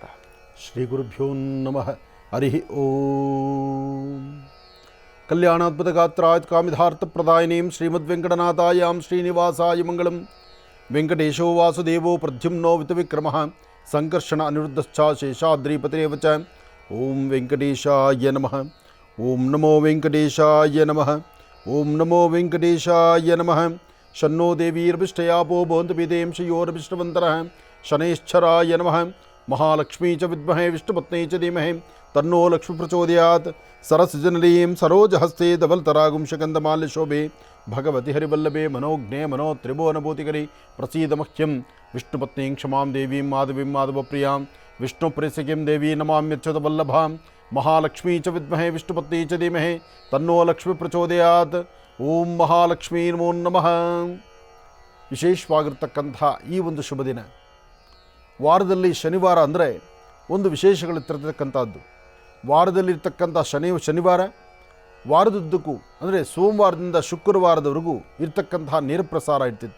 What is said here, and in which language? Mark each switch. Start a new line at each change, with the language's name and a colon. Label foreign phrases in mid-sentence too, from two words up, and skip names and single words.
Sanskrit: ಶ್ರೀ ಗುರುಭ್ಯೋ ನಮಃ. ಹರಿ ಓಂ. ಕಲ್ಯಾಣಾದ್ಭುತ ಗಾತ್ರಾತ್ ಕಾಮಿಧಾರ್ಥ ಪ್ರದಾಯಿನೀಂ ಶ್ರೀಮದ್ವೆಂಕಟನಾಥಾಯಾಂ ಶ್ರೀನಿವಾಸಾಯ ಮಂಗಳಂ. ವೆಂಕಟೇಶೋ ವಾಸುದೇವೋ ಪ್ರದ್ಯುಮ್ನೋ ವಿತವಿಕ್ರಮಃ ಸಂಕರ್ಷಣ ಅನಿರುದ್ಧಶ್ಚ ಶೇಷಾದ್ರಿಪತಿರೇವ ಚ. ಓಂ ವೆಂಕಟೇಶಾಯ ನಮಃ. ಓಂ ನಮೋ ವೆಂಕಟೇಶಾಯ ನಮಃ. ಓಂ ನಮೋ ವೆಂಕಟೇಶಾಯ ನಮಃ. ಶನ್ನೋ ದೇವೀರ್ವಿಷ್ಟಯಾಪೋ ಭವಂತು ವೇದೇಂ ಶ್ರೇಯೋರ್ವಿಷ್ಣುವಂತರಃ. ಶನೈಶ್ಚರಾಯ ನಮಃ. ಮಹಾಲಕ್ಷ್ಮೀ ಚ ವಿದ್ಮಹೇ ವಿಷ್ಣುಪತ್ನೇ ಚ ಧೀಮಹಿ ತನ್ನೋ ಲಕ್ಷ್ಮೀ ಪ್ರಚೋದಯಾತ್. ಸರಸಿಜನಲೀಂ ಸರೋಜಹಸ್ತೆ ಧವಲ್ತರಾಗುಂ ಶಕಂದಮಾಲ್ಯ ಶೋಭೆ ಭಗವತಿ ಹರಿವಲ್ಲಭೆ ಮನೋಜ್ಞೆ ಮನೋ ತ್ರಿಭುವನಭೂತಿಕರಿ ಪ್ರಸೀದ ಮಹ್ಯಂ. ವಿಷ್ಣುಪತ್ನೀಂ ಕ್ಷಮಾಂ ದೇವೀಂ ಮಾಧವೀಂ ಮಾಧವಪ್ರಿಯಾಂ ವಿಷ್ಣುಪ್ರೇಸಕಿಂ ದೇವೀ ನಮಾಮ್ಯಚ್ಯುತ ವಲ್ಲಭಾಂ. ಮಹಾಲಕ್ಷ್ಮೀ ಚ ವಿದ್ಮಹೇ ವಿಷ್ಣುಪತ್ನೇ ಚ ಧೀಮಹಿ ತನ್ನೋ ಲಕ್ಷ್ಮೀ ಪ್ರಚೋದಯಾತ್. ಓಂ ಮಹಾಲಕ್ಷ್ಮೀ ನಮೋ ನಮಃ.
Kannada: ವಿಶೇಷವಾಗಿರ್ತಕ್ಕಂಥ ಈ ಒಂದು ಶುಭ ದಿನ, ವಾರದಲ್ಲಿ ಶನಿವಾರ ಅಂದರೆ ಒಂದು ವಿಶೇಷಗಳಿರ್ತಕ್ಕಂಥದ್ದು. ವಾರದಲ್ಲಿರ್ತಕ್ಕಂಥ ಶನಿವಾರ ವಾರದುದ್ದಕ್ಕೂ ಅಂದರೆ ಸೋಮವಾರದಿಂದ ಶುಕ್ರವಾರದವರೆಗೂ ಇರ್ತಕ್ಕಂತಹ ನೇರ ಪ್ರಸಾರ ಇರ್ತಿತ್ತು.